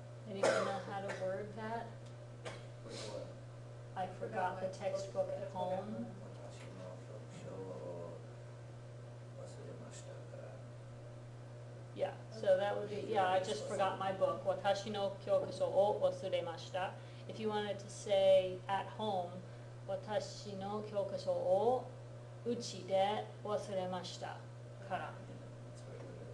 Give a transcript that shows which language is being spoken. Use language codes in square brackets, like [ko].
[en] Anyone know how to word that? Which one? I forgot the textbook at home. [ja] 私の教書を忘れましたから。 [en] Yeah, so that would be, yeah, I just forgot my book. [ja] Watashi no kyokusho o wasuremashita. [en] If you wanted to say at home, [ja] watashi no kyokusho o uchi de wasuremashita kara. [en] That's what it